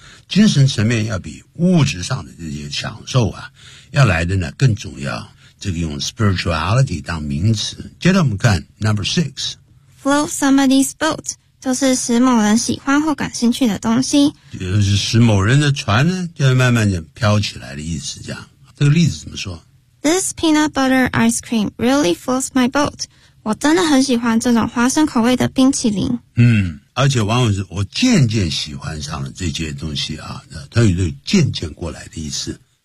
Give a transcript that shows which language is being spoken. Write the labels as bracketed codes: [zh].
[zh] 精神层面要比物质上的这些享受啊要来的呢更重要。这个用 spirituality 当名词。接着我们看 [en] number six. Float somebody's boat. [zh] 就是使某人喜欢或感兴趣的东西，就是使某人的船呢，就慢慢的飘起来的意思。这样，这个例子怎么说 [en] ？This peanut butter ice cream really floats my boat. [zh] 我真的很喜欢这种花生口味的冰淇淋。嗯，而且往往是我渐渐喜欢上了这些东西啊，它有这渐渐过来的意思。